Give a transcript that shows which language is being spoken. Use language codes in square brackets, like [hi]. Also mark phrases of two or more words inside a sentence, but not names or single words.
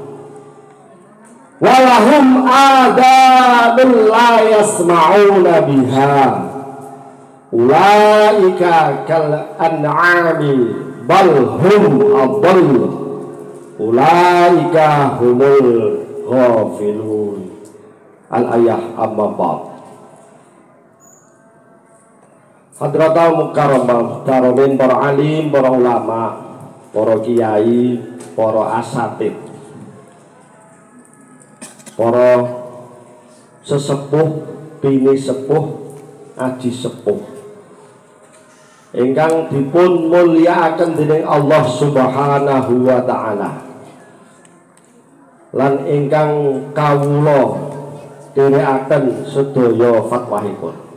[ar] ولهم آذان لا يسمعون بها أولئك كالأنعام بل هم أضل أولئك هم الغافلون. الآية أما بعد. حضرة المكرمة [jv] daromin, para alim, para ulama, para kiai, para asatid, para sesepuh, bini sepuh, aji sepuh ingkang dipun mulyakaken dening [ar] الله سبحانه وتعالى [jv] lan ingkang kawula dherekaken sedaya fatwahipun.